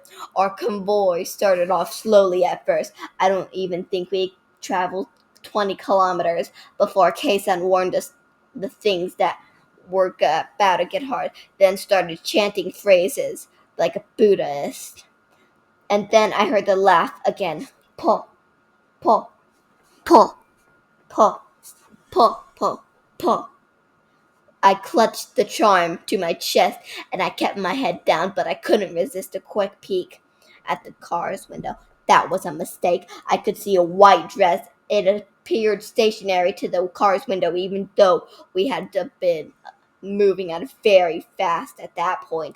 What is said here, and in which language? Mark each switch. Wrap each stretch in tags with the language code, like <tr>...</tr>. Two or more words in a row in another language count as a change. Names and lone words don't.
<en>Our convoy started off slowly at first. I don't even think we traveled 20 kilometers before Kei-san warned us the things that were about to get hard, then started chanting phrases like a Buddhist. And then I heard the laugh again. Po, po, po, po. Puh, puh, puh. I clutched the charm to my chest and I kept my head down, but I couldn't resist a quick peek at the car's window. That was a mistake. I could see a white dress. It appeared stationary to the car's window, even though we had been moving at very fast at that point.</en>